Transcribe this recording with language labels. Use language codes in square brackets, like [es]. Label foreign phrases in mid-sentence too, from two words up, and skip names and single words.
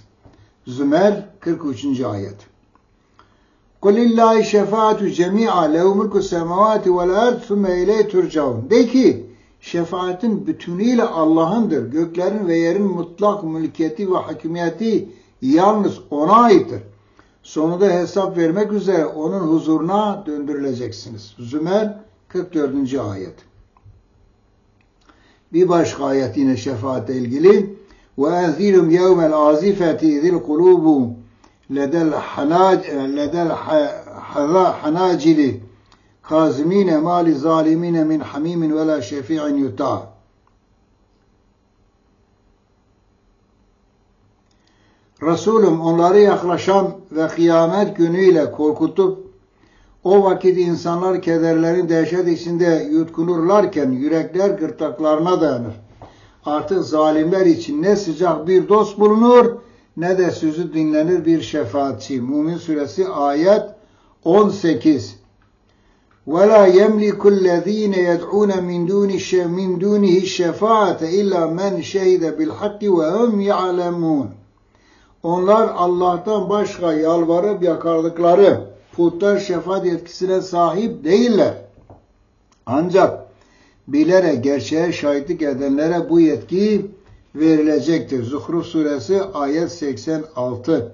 [tr] Zümer 43. ayet. [ar] قُلْ لِلّٰهِ شَفَاعَةُ جَمِيعًا لَهُ مُلْكُ السَّمَوَاتِ وَالْاَرْضِ ثُمَّ اِلَيْهِ تُرْجَعُونَ. [tr] De ki, şefaatin bütünüyle Allah'ındır. Göklerin ve yerin mutlak mülkiyeti ve hakimiyeti yalnız O'na aittir. Sonunda hesap vermek üzere O'nun huzuruna döndürüleceksiniz. Zümer 44. ayet. Bir başka ayet yine şefaatle ilgili. [ar] وَاَنْذِرُمْ يَوْمَ الْعَازِفَةِ اِذِ الْقُلُوبُ لَدَى الْحَنَاجِلِ كَازِم۪ينَ مَا لِظَالِم۪ينَ مِنْ حَم۪يمٍ وَلَا شَف۪يعٍ يُطَاعٍ. [tr] Resulüm onları yaklaşan ve kıyamet günüyle korkutup o vakit insanlar kederlerin dehşet içinde yutkunurlarken yürekler gırtlaklarına dayanır. Artık zalimler için ne sıcak bir dost bulunur ne de sözü dinlenir bir şefaatçi. Mümin suresi ayet 18. [ar] وَلَا يَمْلِكُ الَّذ۪ينَ يَدْعُونَ مِنْ دُونِهِ الشَّفَاعَةَ اِلَّا مَنْ شَهِدَ بِالْحَقِّ وَهُمْ يَعْلَمُونَ. [tr] Onlar Allah'tan başka yalvarıp yakardıkları putlar şefaat yetkisine sahip değiller. Ancak bilerek gerçeğe şahitlik edenlere bu yetki verilecektir. Zuhruf suresi ayet 86.